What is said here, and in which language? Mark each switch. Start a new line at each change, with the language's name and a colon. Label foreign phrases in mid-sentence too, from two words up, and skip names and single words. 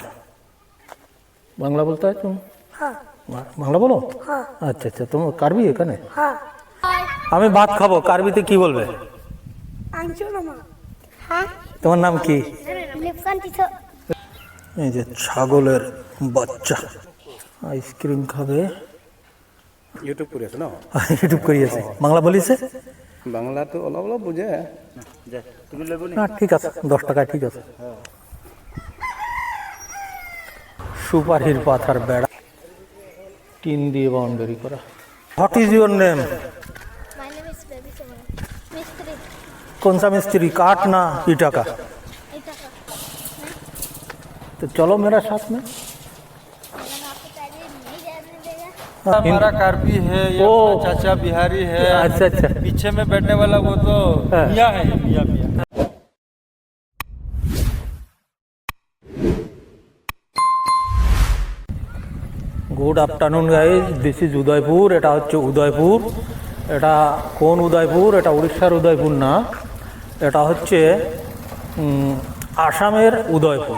Bangla: বাংলা বলতে হয় তুমি? বাংলা বলো? আচ্ছা আচ্ছা, তোমার কার্বি এখানে? আমি ভাত খাবো, কার্বিতে কি বলবে? তোমার নাম কি? এই যে ছাগলের বাচ্চা আইসক্রিম খাবে।
Assamese: ইউটিউব কৰি আছে ন? ইউটিউব কৰি আছে। বাংলা বলিছে? বাংলাটো অলপ অলপ বুজে।
Bangla: না ঠিক আছে, 10 টাকায় ঠিক আছে। সুপারির পাতার বেড়া টিন দিয়ে বাউন্ডারি করা।
English: What is your name? My name is Baby Soman.
Hindi: Mistri. कौन सा मिस्त्री, काठ ना ईटा का? Itaka. तो चलो मेरा साथ में। अगर आपको पहले नहीं जाने देगा हमारा कार्बी है, ये ओ। अपना चाचा बिहारी है। अच्छा अच्छा। पीछे में बैठने वाला वो तो हाँ। मियाँ है, मियाँ मियाँ।
English: Good afternoon guys, this is Udaipur.
Bangla: এটা হচ্ছে উদয়পুর। এটা কোন উদয়পুর? এটা উড়িষ্যার উদয়পুর না, এটা হচ্ছে আসামের উদয়পুর।